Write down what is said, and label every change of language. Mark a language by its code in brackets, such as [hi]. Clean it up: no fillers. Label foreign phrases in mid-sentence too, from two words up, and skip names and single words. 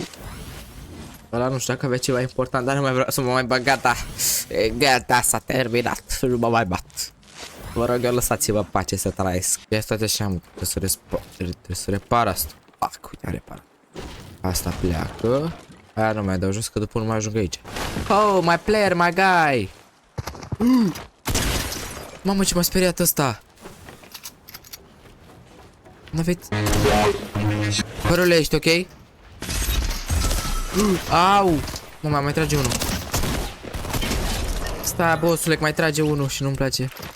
[ro] Ăla nu știu dacă avea ceva important, dar nu mai vreau să mă mai bag, gata. Gata, s-a terminat, nu mă mai bat. Vă rog eu, lăsați-vă pace să trăiesc. Ia stai așa, mă, trebuie să repar asta. Fuck, uite, a reparat. Asta pleacă. Aia nu mai dau jos, că după nu mai ajung aici. [en] Oh, my player, my guy. [ro] Mamă, ce m-a speriat ăsta. N-aveți... Părule, ești ok? Au! Mă, mai trage unul. Stai, bossule, că mai trage unul și nu-mi place.